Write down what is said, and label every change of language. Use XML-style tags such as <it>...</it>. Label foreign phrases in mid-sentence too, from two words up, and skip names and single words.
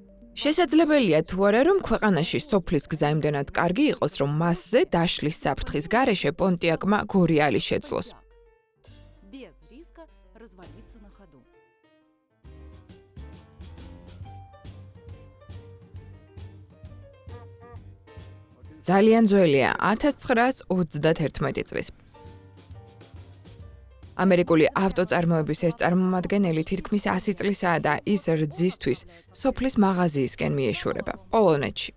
<ka>შესაძლებელია თუ არა, რომ ქვეყანაში სოფლის გზა იმდენად კარგი იყოს, რომ მასზე დაშლის საფრთხის გარეშე პონტიაკმა გორიალი შეძლოს.</ka> <ru>Без риска развалиться на ходу.</ru> <ka>ძალიან ძველია 1931 წლის. ამერიკული ავტოწარმოების ეს წარმომადგენელი თითქმის 100 წლისაა და ის რძისთვის სოფლის მაღაზიისკენ მიეშურება, პოლონეთში.</ka>